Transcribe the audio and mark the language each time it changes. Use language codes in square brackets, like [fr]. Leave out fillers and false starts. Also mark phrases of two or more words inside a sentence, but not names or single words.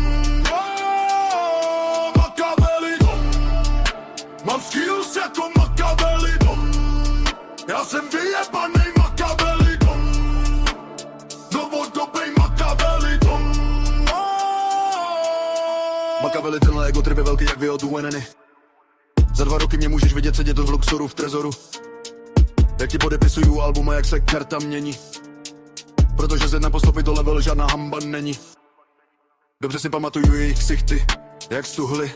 [cs] Machiavelli dom, mám skills jako Machiavelli dom, já jsem vyjebanej Machiavelli dom, novodobý Machiavelli dom. Machiavelli, tenhle [en] ego trip [cs] je velký jak vyodůveneny. Za 2 roky mě můžeš vidět sedět v Luxoru v Trezoru. Jak ti podepisuju album a jak se karta mění. Protože z 1 po 100 to level žádná hamba není. Dobře si pamatuju jejich ksichty, jak stuhly.